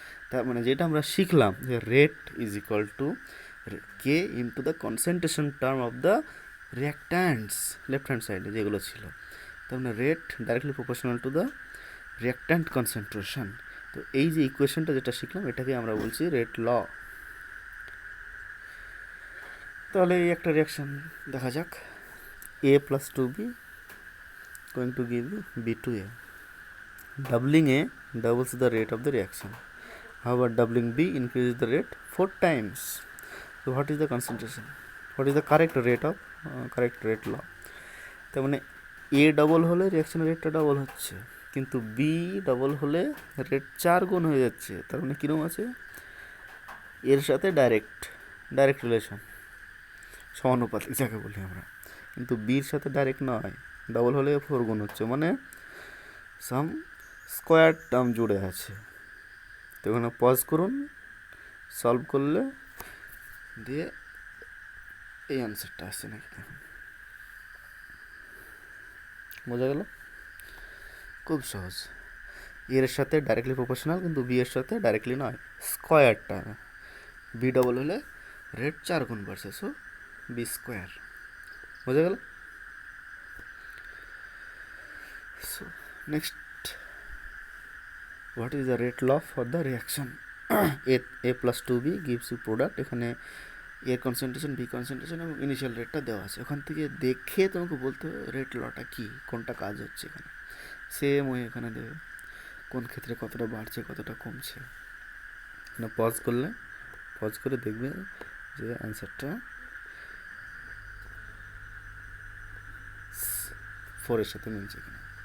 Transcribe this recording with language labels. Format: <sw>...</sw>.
<bn>তার মানে যেটা আমরা শিখলাম যে rate is equal to K into the concentration term of the রিয়াক্ট্যান্টস, left hand সাইডে যেগুলো ছিল, তার মানে rate directly proportional to the reactant concentration. তো এই যে ইকুয়েশনটা যেটা শিখলাম, এটাকে আমরা বলছি রেট ল। তাহলে এই একটা রিয়াকশন দেখা যাক,</bn> <en>A plus 2B going to give you B to A. Doubling A doubles the rate of the reaction. However, doubling B increases the rate 4 times. So what is the concentration? What is the correct rate of correct rate law?</en> <bn>তার মানে A double হলে রিয়াকশনের রেটটা double হচ্ছে, কিন্তু B double হলে rate 4 গুণ হয়ে যাচ্ছে। তার মানে কীরকম আছে, এর সাথে ডাইরেক্ট রিলেশন, সমানুপাতিক যাকে বলি আমরা, কিন্তু বির সাথে ডাইরেক্ট নয়, ডবল হলে 4 গুণ হচ্ছে, মানে সাম স্কোয়ার টার্ম জুড়ে আছে। তো এখানে পজ করুন, সলভ করলে দিয়ে এই অ্যান্সারটা আসছে নাকি দেখুন, বোঝা গেল? খুব সহজ। এর সাথে ডাইরেক্টলি প্রপোর্শনাল, কিন্তু বি এর সাথে ডাইরেক্টলি নয়, স্কোয়ারটা। বি ডবল হলে রেট 4 গুণ বাড়ছে, সো বি স্কোয়ার। বোঝা গেল?</bn> <en>So next, what is the rate law for the reaction? A plus 2B gives you product.</en> <bn>এখানে এর কনসেন্ট্রেশন, বি কনসেন্ট্রেশন এবং ইনিশিয়াল রেটটা দেওয়া আছে। ওখান থেকে দেখে তোমাকে বলতে হবে রেট লটা কী, কোনটা কাজ হচ্ছে এখানে। সেম ওই এখানে দেবে কোন ক্ষেত্রে কতটা বাড়ছে কতটা কমছে। এখানে পজ করে দেখবে যে অ্যান্সারটা 4 এর সাথে মিলছে কিনা।</bn>